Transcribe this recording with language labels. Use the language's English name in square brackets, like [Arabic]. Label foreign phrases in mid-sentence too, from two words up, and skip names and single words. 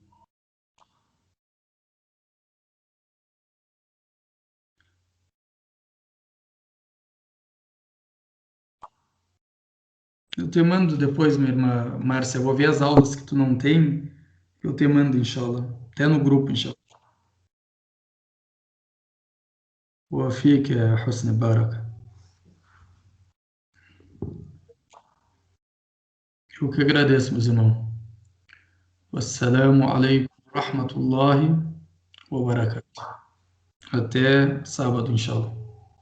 [Portuguese] Eu te mando depois, minha irmã Márcia. Eu vou ver as aulas que tu não tem. Eu te mando, inshallah. Até no grupo, [Arabic] inshallah. وفيك يا حسن بارك. [Portuguese] Eu que agradeço, meus irmãos. [Arabic] والسلام عليكم ورحمة الله وبركاته. [Portuguese] Até sábado, inshallah.